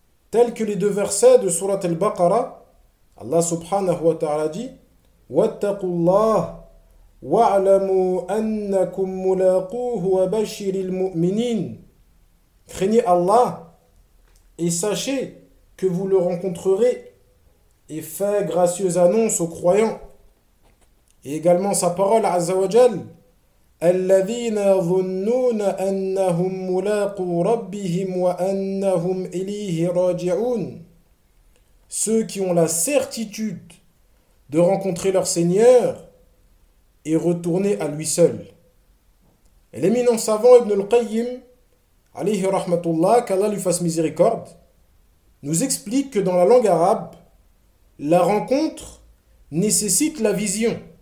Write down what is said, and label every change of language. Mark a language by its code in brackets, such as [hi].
[fr] Tels que les deux versets de Surat al-Baqarah, Allah subhanahu wa ta'ala dit [ar] wattaqu Allah وَعْلَمُوا أَنَّكُمْ مُلَاقُوهُ وَبَشِّرِ الْمُؤْمِنِينَ. [fr] Craignez Allah et sachez que vous le rencontrerez et faites gracieuse annonce aux croyants. Et également sa parole [ar] عَزَّ وَجَلَّ الَّذِينَ يَظُنُّونَ أَنَّهُمْ مُلَاقُوا رَبِّهِمْ وَأَنَّهُمْ إِلَيْهِ رَاجِعُونَ. [fr] Ceux qui ont la certitude de rencontrer leur Seigneur et retourner à lui seul. Et l'éminent savant Ibn al-Qayyim, alayhi rahmatullah, qu'Allah lui fasse miséricorde, nous explique que dans la langue arabe, la rencontre nécessite la vision.